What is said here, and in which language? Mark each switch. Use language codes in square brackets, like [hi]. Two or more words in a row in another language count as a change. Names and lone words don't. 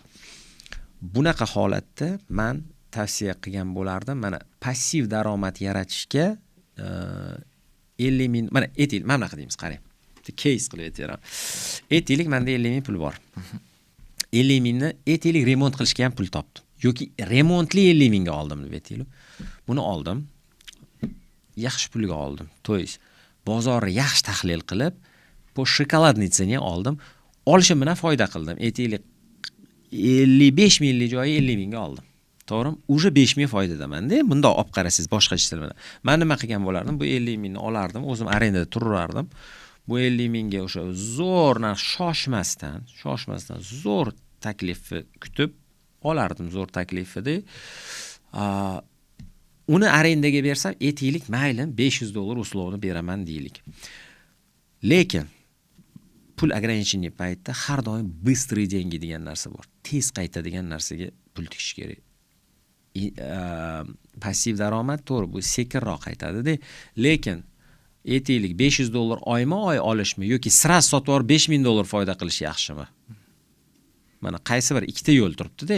[uz] Bunaqa holatda men tavsiya qilgan bo'lardim, mana passiv daromad yaratishga 50 ming, mana aytaylik, mana bunaqa deymiz, qarang. Bitta case qilib aytaman. Aytaylik, menda 50 ming pul bor. 50 mingni aytaylik remont qilishga ham pul topdim. Yoki remontli 50 mingga oldim deb aytaylik. Buni oldim. Yaxshi pulga oldim. [ru] То есть [uz] bozorni yaxshi tahlil qilib, bu shokoladnitsani oldim. Olishim bilan foyda qildim. Aytaylik 55 minglik joyi 50 mingga oldim. To'g'rimi? Уже 5 ming foydadaman-da. Bunda olib qarasangiz boshqacha tilda. Men nima qilgan bo'lardim? Bu 50 mingni olardim, o'zim arendada turardim. Bu 50 mingga o'sha zo'r narx shoshmasdan zo'r taklifni kutib olardim, zo'r taklifida. Uni arendaga bersam, aytaylik, mayli, 500 dollar uslovni beraman deylik. Lekin pul ограниченный paytda har doim [ru] быстрый деньги [uz] degan narsa bor. Tez qaytadigan narsaga pul tikish kerak. Passiv daromad to'g'ri, bu sekinroq qaytadi-da. Lekin aytaylik 500 dollar oyma-oy olishmi yoki sira sotib olib 5000 dollar foyda qilish yaxshimi? Mana qaysi bir ikkita yo'l turibdi-da.